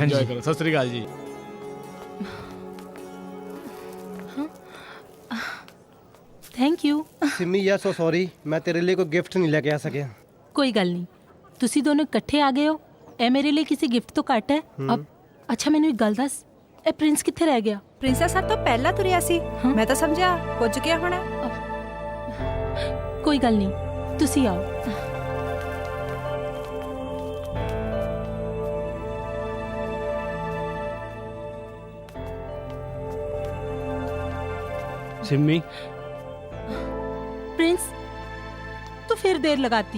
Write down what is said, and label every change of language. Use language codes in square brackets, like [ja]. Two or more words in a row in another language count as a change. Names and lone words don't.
[pa] ਐਂਜੌਏ ਕਰੋ। ਸਤ ਸ੍ਰੀ ਅਕਾਲ ਜੀ। [en] Thank you. [pa] ਸਿਮੀ ਯਾ [en] so sorry, [pa] ਮੈਂ ਤੇਰੇ ਲਿਏ ਕੋਈ ਗਿਫ਼ਟ ਨਹੀਂ ਲੇਕੇ ਆ ਸਕਿਆ। ਕੋਈ ਗੱਲ ਨਹੀਂ, ਤੁਸੀ ਦੋਨੋਂ ਇਕੱਠੇ ਆ ਗਏ ਹੋ, ਏ ਮੇਰੇ ਲਿਏ ਕਿਸੀ ਗਿਫ਼ਟ ਤੋ ਘੱਟ ਹੈ। ਅਬ ਅੱਛਾ ਮੈਨੂ ਇਕ ਗੱਲ ਦੱਸ, ਏ ਪ੍ਰਿੰਸ ਕਿੱਥੇ ਰਹਿ ਗਿਆ? ਪ੍ਰਿੰਸੈਸ ਸਭ ਤੋਂ ਪਹਿਲਾਂ ਤੁਰਿਆ ਸੀ। ਮੈਂ ਤਾਂ ਸਮਝਿਆ ਪੁੱਜ ਗਿਆ ਹੋਣਾ। ਕੋਈ ਗੱਲ ਨਹੀਂ, ਤੁਸੀ ਆਓ। सिमी। ਪ੍ਰਿੰਸ ਤੂ ਫਿਰ ਦੇਰ ਲਗਾਤੀ।